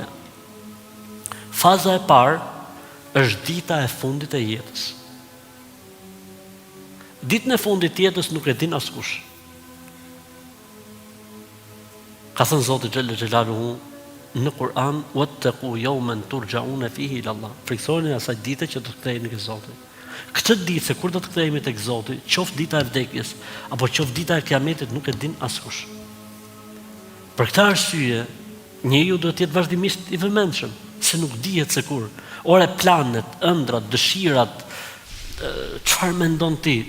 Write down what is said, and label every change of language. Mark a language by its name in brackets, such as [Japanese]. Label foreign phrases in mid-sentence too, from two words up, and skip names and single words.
[Albanian] Faza e parë është dita e fundit e jetës. Ditën e fundit të jetës nuk e din askush. Ka thënë Zoti Xhelalu në Kur'an, [Arabic] "واتقوا يوما ترجعون فيه إلى الله." [Albanian] Friksoni asaj dite që do të ktheheni tek Zoti. Këtë ditë se kur do të kthehemi tek Zoti, qoftë dita e vdekjes apo qoftë dita e kiametit, nuk e din askush. Për këtë arsye, njeriu duhet të jetë vazhdimisht i vëmendshëm, se nuk dihet se kur. Ore planet, ëndrat, dëshirat, çfarë mendon ti?